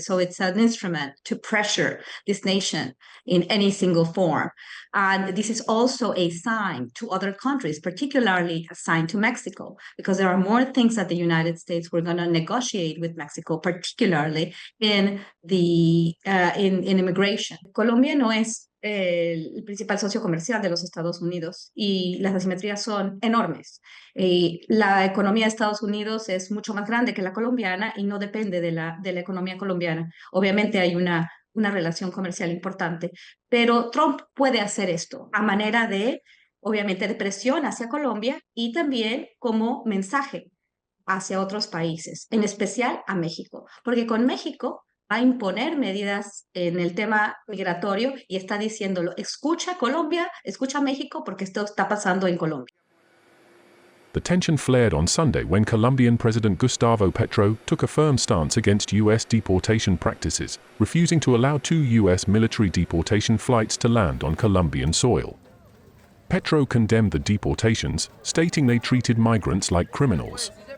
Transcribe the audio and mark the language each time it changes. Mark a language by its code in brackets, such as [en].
[en] So it's an instrument to pressure this nation in any single form. And this is also a sign to other countries, particularly a sign to Mexico, because there are more things that the United States were going to negotiate with Mexico, particularly in immigration. [es] Colombia no es el principal socio comercial de los Estados Unidos y las asimetrías son enormes. La economía de Estados Unidos es mucho más grande que la colombiana y no depende de la economía colombiana. Obviamente hay una relación comercial importante, pero Trump puede hacer esto a manera de, obviamente, de presión hacia Colombia y también como mensaje hacia otros países, en especial a México, porque con México va a imponer medidas en el tema migratorio y está diciéndolo, escucha Colombia, escucha México, porque esto está pasando en Colombia. [en] The tension flared on Sunday when Colombian President Gustavo Petro took a firm stance against U.S. deportation practices, refusing to allow 2 U.S. military deportation flights to land on Colombian soil. Petro condemned the deportations, stating they treated migrants like criminals.